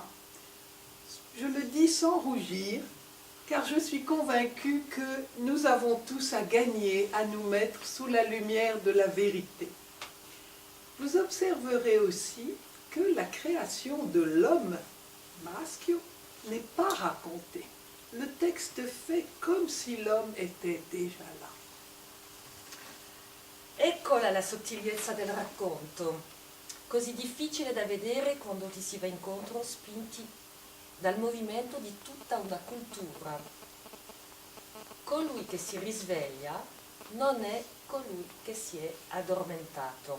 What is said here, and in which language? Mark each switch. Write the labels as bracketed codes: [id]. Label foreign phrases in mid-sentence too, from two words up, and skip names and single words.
[fr] Je le dis sans rougir, car je suis convaincue que nous avons tous à gagner à nous mettre sous la lumière de la vérité. Vous observerez aussi que la création de l'homme, maschio, n'est pas racontée. Le texte fait comme si l'homme était déjà là. [it] Eccola la sottigliezza del racconto, così difficile da vedere quando ti si va incontro spinti dal movimento di tutta una cultura. Colui che si risveglia non è colui che si è addormentato.